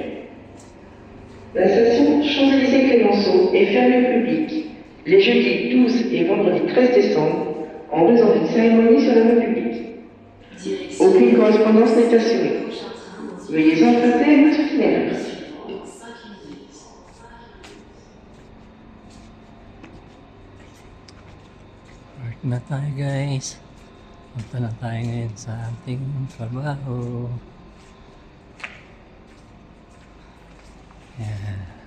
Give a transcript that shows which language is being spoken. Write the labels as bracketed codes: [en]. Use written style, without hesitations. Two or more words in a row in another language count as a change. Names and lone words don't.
[fr] La station Champs-Élysées-Clémenceau est fermée au public les jeudis 12 et vendredi 13 décembre en raison d'une cérémonie sur la voie publique. Aucune correspondance n'est assurée. Veuillez emprunter notre itinéraire. [tl] Work na tayo guys. Punta na tayo ngayon sa ating trabaho. Yan.